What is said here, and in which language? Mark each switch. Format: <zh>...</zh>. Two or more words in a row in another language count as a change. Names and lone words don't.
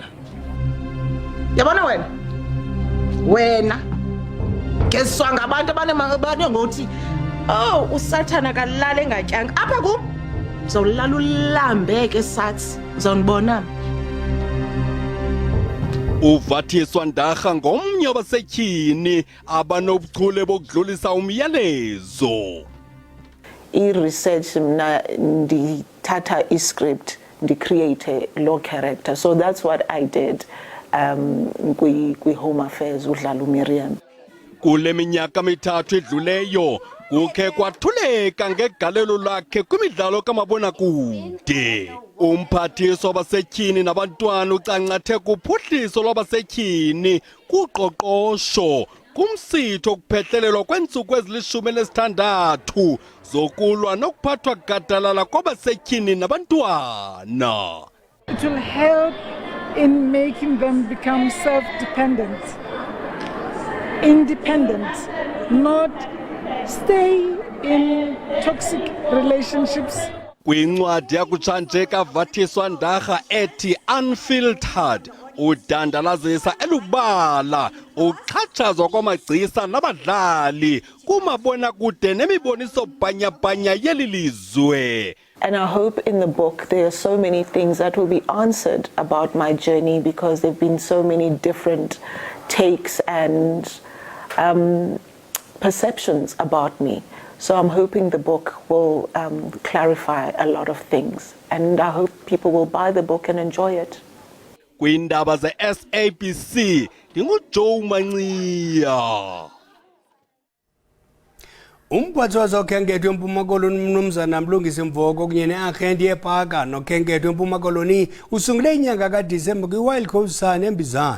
<xh>Yabona wena keswa ngabantu abanengothi usathana kalala engatyanga apha kum uzolala ulambeke sathi uzonibona. UVatiswa Ndara ngomnye wabasetyhini abanobuchule bokudlulisa umyalezo. I-research mna ndithatha i-script ndi-create</xh> <en>law character, so that's what I did</en> <xh>kwi-Home Affairs udlala uMiriam. Kule minyaka mithathu edluleyo kukhe kwathuleka ngegalelo lakhe kwimidlalo kamabonakude. Umphathiswa wabasetyhini nabantwana ucancathe kuphuhliso lwabasetyhini kuqoqosho kumsitho okuphehlelelwa kweentsuku ezili-16 zokulwa nokuphathwa gadalala kwabasetyhini nabantwana.</xh> <en>It will help in making them become self-dependent, independent, not stay in toxic relationships.</en> <xh>Kwincwadi yakutshanje kaVatiswa Ndara ethi-Unfiltered, udandalazisa elubala uxhatshazwa kwamagcisa nabadlali kumabonakude nemiboniso bhanyabhanya yeli lizwe.</xh> <en>And I hope in the book there are so many things that will be answered about my journey, because there have been so many different takes and perceptions about me. So I'm hoping the book will clarify a lot of things, and I hope people will buy the book and enjoy it.</en> <xh>Kwiindaba ze-SABC, ndinguJoe Mancia. Umphathi wezokhenketho eMpuma Koloni Mnumzana Mlungisi Mvoko kunye ne-agenti yepaka nokhenketho eMpuma Koloni usungule inyanga kaDisemba kwi-Wild Coast Sun eMbizana.</xh>